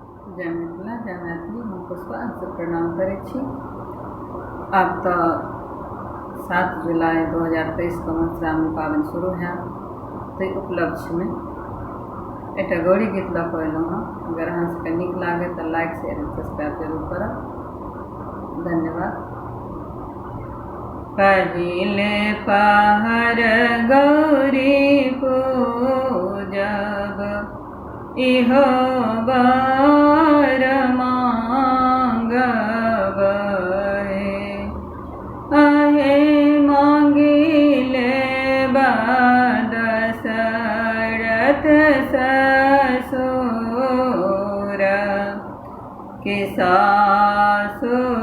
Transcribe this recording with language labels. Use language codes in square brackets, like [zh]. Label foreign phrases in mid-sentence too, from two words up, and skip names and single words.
[mai] जय मिथिला जय मैथिली। हम पुष्पा से प्रणाम करै छी। अब तो 7 जुलाई 2023 को मधुश्रावणी पाबनि शुरू है। ताहि उपलक्ष्य में एक गौरी गीत लऽ कऽ अयलहुँ हँ। अगर अहाँ सबके नीक लागे तो [en] like share and subscribe [mai] जरूर करब। धन्यवाद। पहिले पहर गौरी पूजब इहो बर मांगब आहे मांगिले दशरथ ससुर के सासु